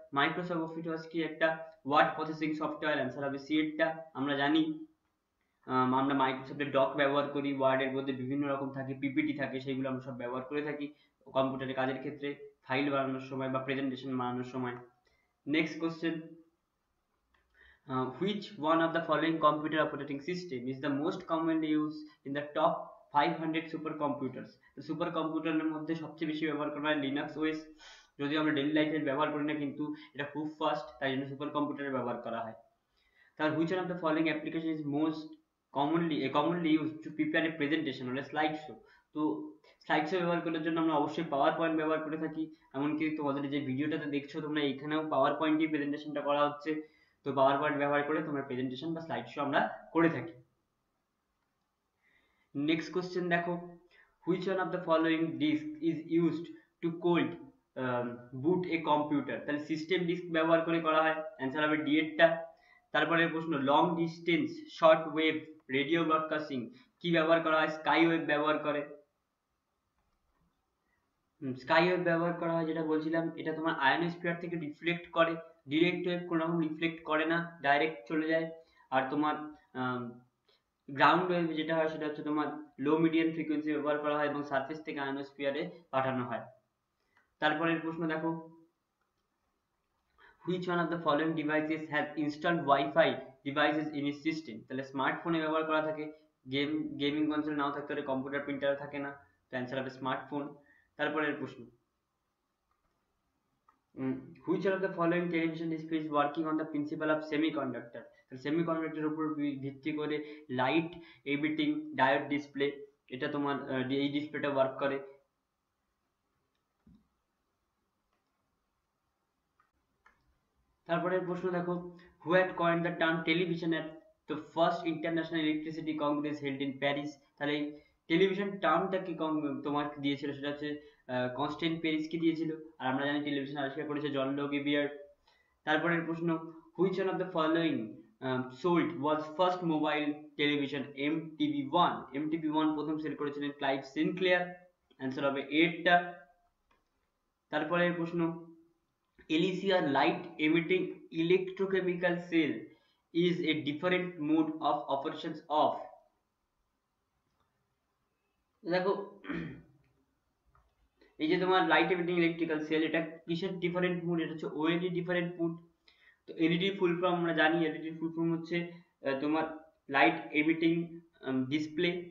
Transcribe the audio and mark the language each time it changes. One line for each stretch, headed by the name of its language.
Bangla: Microsoft office word কি? একটা word processing software, answer হবে সি এরটা। আমরা জানি আমরা মাইক্রোসফটের ডক ব্যবহার করি, ওয়ার্ডের মধ্যে বিভিন্ন রকম থাকে, পিপিটি থাকে, সেগুলো আমরা সব ব্যবহার করে থাকি কম্পিউটারে কাজের ক্ষেত্রে, ফাইল বানানোর সময় বা প্রেজেন্টেশন বানানোর সময়।
English: Next question, which one of the following computer operating system is the most commonly used in the top 500 supercomputers?
Bangla: তো সুপার কম্পিউটারের মধ্যে সবচেয়ে বেশি ব্যবহার করা হয় লিনাক্স ওএস, যদিও আমরা ডেইলি লাইফে ব্যবহার করি না, কিন্তু এটা খুব ফাস্ট, তাই জন্য সুপার কম্পিউটারে ব্যবহার করা হয়। তার
English: which one of the following application is most commonly used to prepare a presentation or a slide show?
Bangla: তো স্লাইড শো ব্যবহার করার জন্য আমরা অবশ্যই পাওয়ার পয়েন্ট ব্যবহার করে থাকি, এমনকি তোমাদের যে ভিডিওটাতে দেখছো তোমরা, এখানেও পাওয়ার পয়েন্টই প্রেজেন্টেশনটা করা হচ্ছে, তো পাওয়ার পয়েন্ট ব্যবহার করে তোমরা প্রেজেন্টেশন বা স্লাইড শো আমরা করে থাকি।
English: next question
Bangla: দেখো,
English: Which one of the following disk is used to cold boot a computer?
Bangla: তাহলে সিস্টেম ডিস্ক ব্যবহার করে করা হয়, অ্যান্সার হবে ডি এরটা। তারপরের প্রশ্ন, long distance short wave radio broadcasting কি ব্যবহার করা হয়? স্কাই ওয়েভ ব্যবহার করে। স্কাই ওয়েভ ব্যবহার করা হয় যেটা বলছিলাম, এটা তোমার আয়নোস্ফিয়ার থেকে রিফ্লেক্ট করে, ডিরেক্ট ওয়েভ কোনো রকম রিফ্লেক্ট করে না, ডাইরেক্ট চলে যায়। আর তোমার গ্রাউন্ড ওয়েভ যেটা হয় সেটা হচ্ছে তোমার লো মিডিয়াম ফ্রিকোয়েন্সি ব্যবহার করা হয় এবং সারফেস থেকে আয়নোস্ফিয়ারে পাঠানো হয়। তারপরের প্রশ্ন দেখো,
English: which one of the following devices has installed Wi-Fi devices in its system?
Bangla: তাহলে স্মার্টফোনে ব্যবহার করা থাকে, গেমিং কনসোল নাও থাকতে পারে, কম্পিউটার প্রিন্টার থাকে না, তো অ্যান্সার হবে স্মার্টফোন। তারপরের প্রশ্ন,
English: which one of the following television display is working on the principle of semiconductor?
Bangla: সেমিকন্ডাক্টরের উপর ভিত্তি করে লাইট এমিটিং ডায়োড ডিসপ্লে, এটা তোমার এই ডিসপ্লেটা ওয়ার্ক করে। তারপরের প্রশ্ন দেখো,
English: who had coined the term television at the first international electricity congress held in Paris?
Bangla: তাহলে টেলিভিশন টার্মটা কি তোমার দিয়েছিল, সেটা হচ্ছে কনস্ট্যান্ট পেরিসকে দিয়েছিল, আর আমরা জানি টেলিভিশন আবিষ্কার করেছে জন লোগেভিয়ার। তারপরের প্রশ্ন,
English: which one of the following sold was first mobile television?
Bangla: MTV1 MTV1 প্রথম সেল করেছিলেন ক্লাইভ সিনক্লেয়ার, অ্যান্সার হবে 8টা। তারপরের প্রশ্ন,
English: Elysia light emitting electrochemical cell is a different mode of operations of?
Bangla: দেখো এই যে তোমার লাইট এমিটিং ইলেকট্রিক্যাল সেল, এটা কিসের ডিফারেন্ট মুড? এটা হচ্ছে ওএলইডি ডিফারেন্ট মুড। তো এলইডি ফুল ফর্ম আমরা জানি, এলইডি ফুল ফর্ম হচ্ছে তোমার লাইট এমিটিং ডিসপ্লে।